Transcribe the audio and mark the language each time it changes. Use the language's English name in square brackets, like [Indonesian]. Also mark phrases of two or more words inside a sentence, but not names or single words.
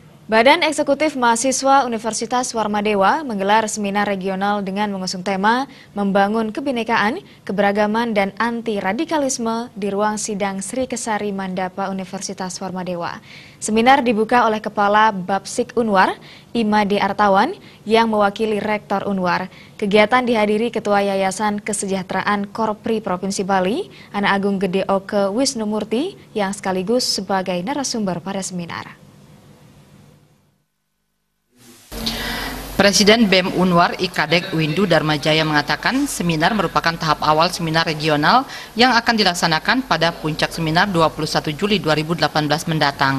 [Indonesian] Badan Eksekutif Mahasiswa Universitas Warmadewa menggelar seminar regional dengan mengusung tema Membangun Kebinekaan, Keberagaman, dan Anti-Radikalisme di ruang sidang Sri Kesari Mandapa Universitas Warmadewa. Seminar dibuka oleh Kepala Bapsik Unwar, Imade Artawan, yang mewakili Rektor Unwar. Kegiatan dihadiri Ketua Yayasan Kesejahteraan Korpri Provinsi Bali, Anak Agung Gede Oke Wisnumurti, yang sekaligus sebagai narasumber pada seminar. Presiden BEM Unwar Ikadek Windu Darmajaya mengatakan seminar merupakan tahap awal seminar regional yang akan dilaksanakan pada puncak seminar 21 Juli 2018 mendatang.